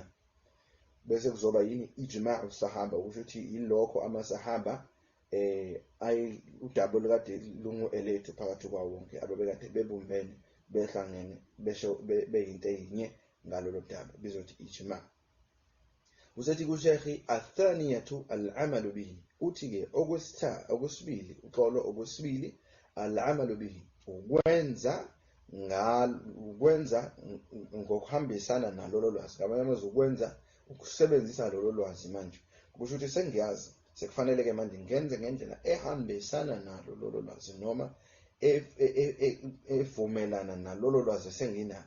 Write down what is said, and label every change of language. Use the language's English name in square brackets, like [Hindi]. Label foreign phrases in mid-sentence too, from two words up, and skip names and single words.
[Zulu] Bese kuzoba yini ijma usahaba, kusho ukuthi yilokho amasahaba udaba olukade lungu-elethu phakathi kwawo wonke ababekade bebumbene behlangene besho beyinto eyinye ngalolo daba bizothi ijma. Usethi kuSheikh [Arabic] الثانية العمل به, [Zulu] uthi-ke okwesibili, uxolo okwesibili, [Arabic] العمل به, [Zulu] ukwenza ngokuhambisana nalolo lwazi. Ngamanye amazwi ukwenza ukusebenzisa lolo lwazi. Manje kusho ukuthi sengiyazi, sekufanele-ke manje ngenze ngendlela ehambisana nalo lolo lwazi noma evumelana nalolo lwazi senginalo.